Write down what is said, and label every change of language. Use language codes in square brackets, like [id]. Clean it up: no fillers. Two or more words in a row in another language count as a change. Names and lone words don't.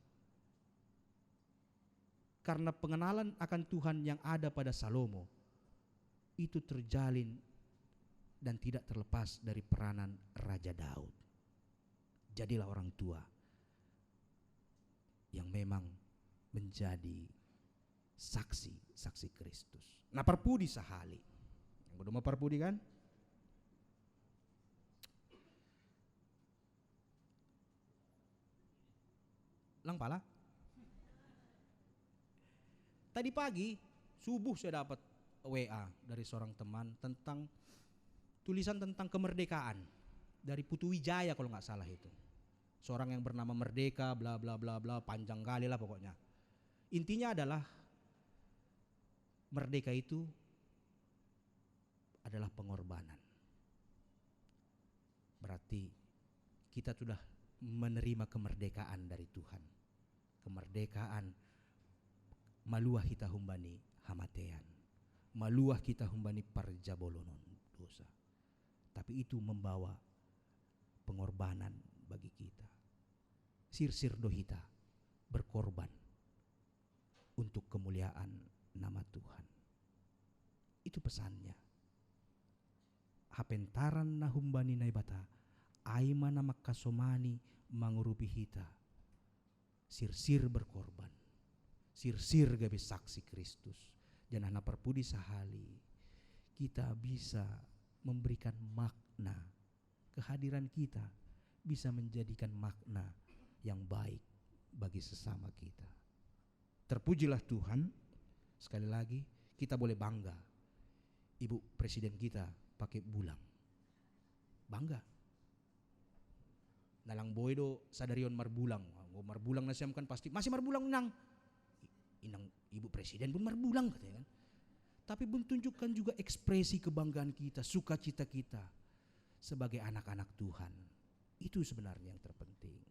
[id] Karena pengenalan akan Tuhan yang ada pada Salomo itu terjalin dan tidak terlepas dari peranan Raja Daud. Jadilah orang tua yang memang menjadi saksi Kristus. [bts] Nah parpudi sahali. [id] Yang kedua parpudi kan? [bts] Lang pala. [id] Tadi pagi subuh saya dapat WA dari seorang teman tentang tulisan tentang kemerdekaan dari Putu Wijaya kalau nggak salah itu. Seorang yang bernama Merdeka, bla bla bla bla, panjang kali lah pokoknya. Intinya adalah merdeka itu adalah pengorbanan. Berarti kita sudah menerima kemerdekaan dari Tuhan. [bts] Kemerdekaan maluah kita humbani hamatean. Maluah kita humbani parjabolonon dosa. [id] Tapi itu membawa pengorbanan bagi kita. [bts] Sirsir dohita [id] berkorban untuk kemuliaan nama Tuhan. Itu pesannya. [bts] Hapentaran na humbani naibata aimana makasomani mangurupi hita. Sirsir berkorban. Sirsir gabe saksi Kristus. Jangan perpudi sahali. [id] Kita bisa memberikan makna. Kehadiran kita bisa menjadikan makna yang baik bagi sesama kita. Terpujilah Tuhan. Sekali lagi kita boleh bangga. Ibu Presiden kita pakai bulang. Bangga. [bts] Nalang boydo sadarion marbulang. Marbulang nasiam kan pasti masih marbulang nang. [id] Inang Ibu Presiden pun marbulang katanya kan. Tapi pun tunjukkan juga ekspresi kebanggaan kita, sukacita kita sebagai anak-anak Tuhan. Itu sebenarnya yang terpenting.